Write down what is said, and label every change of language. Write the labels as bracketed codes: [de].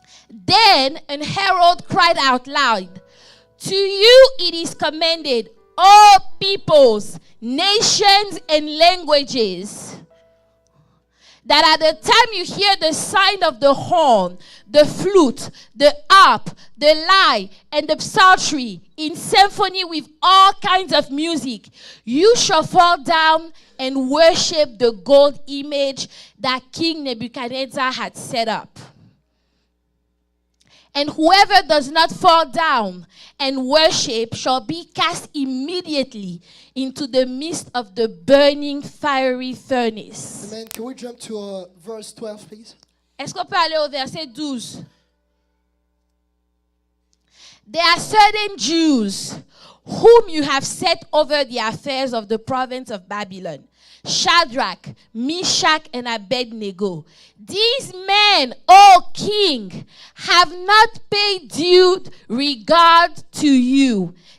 [en] Then an herald cried out loud, "To you it is commanded, all peoples, nations, and languages, that at the time you hear the sound of the horn, the flute, the harp, the lyre, and the psaltery in symphony with all kinds of music, you shall fall down and worship the gold image that King Nebuchadnezzar had set up. And whoever does not fall down and worship shall be cast immediately into the midst of the burning fiery furnace." Amen. Can we jump to verse 12, please? [fr] Est-ce qu'on peut aller au verset 12? [en] There are certain Jews whom you have set over the affairs of the province of Babylon, Shadrach, Meshach, and Abednego. These men, O king, have not paid due regard to you.